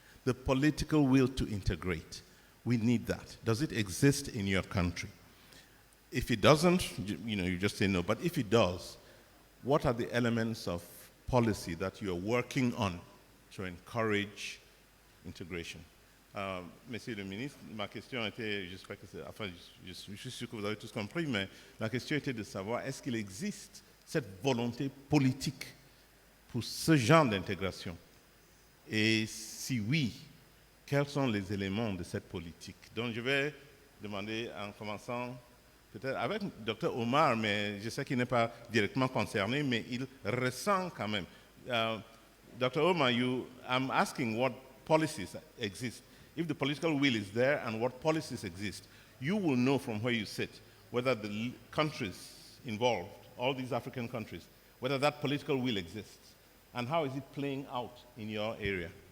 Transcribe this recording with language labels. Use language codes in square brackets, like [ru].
[en] the political will to integrate. We need that. Does it exist in your country? If it doesn't, you just say no. But if it does, what are the elements of policy that you are working on to encourage intégration? [fr] Monsieur le ministre, ma question était, j'espère que je suis sûr que vous avez tous compris, mais la question était de savoir est-ce qu'il existe cette volonté politique pour ce genre d'intégration? Et si oui, quels sont les éléments de cette politique? Donc je vais demander en commençant peut-être avec Dr Omar, mais je sais qu'il n'est pas directement concerné, mais il ressent quand même. [en] Dr Omar, I'm asking what policies exist. If the political will is there and what policies exist, you will know from where you sit whether the countries involved, all these African countries, whether that political will exists and how is it playing out in your area.